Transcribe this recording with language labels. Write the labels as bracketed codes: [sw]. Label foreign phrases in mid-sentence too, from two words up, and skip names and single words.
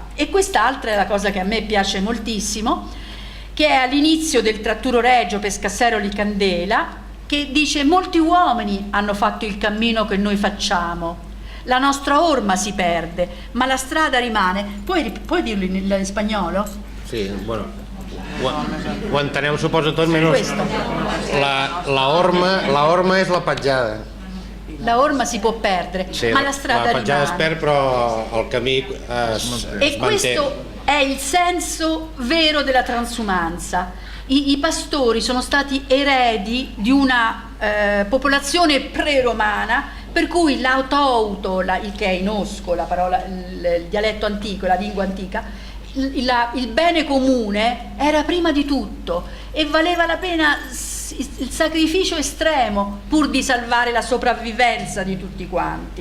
[it] E quest'altra è la cosa che a me piace moltissimo, che è all'inizio del tratturo regio Pescasseroli Candela, che dice: molti uomini hanno fatto il cammino che noi facciamo, la nostra orma si perde, ma la strada rimane. Puoi dirlo in spagnolo? [es] Sí, bueno, [ca] ho enteneu, suposo, tot menys la orma és la petjada. [it] La orma si può perdere, sì, ma la strada rimane. [ca] La petjada es perd, però il camí es manté. [it] Questo è il senso vero della transumanza. I pastori sono stati eredi di una popolazione pre-romana, per cui l'autouto, che è in osco, la parola, il dialetto antico, la lingua antica, il bene comune era prima di tutto e valeva la pena il sacrificio estremo pur di salvare la sopravvivenza di tutti quanti.